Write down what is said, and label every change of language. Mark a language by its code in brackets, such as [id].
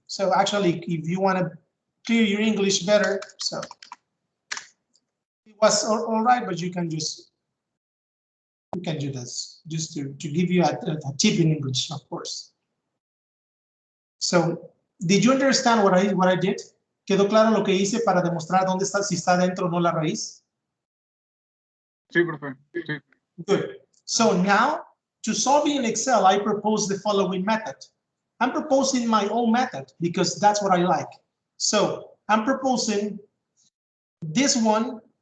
[en] So actually, if you want to clear your English better, so it was all right, but you can do this just to give you a tip in English, of course. So, did you understand what I did? [es] ¿Quedó claro lo que hice para demostrar dónde está, si está dentro o no la raíz? Sí, profe. Sí. [en] Good. So now, to solve in Excel, I propose the following method. I'm proposing my own method because that's what I like. So I'm proposing this one.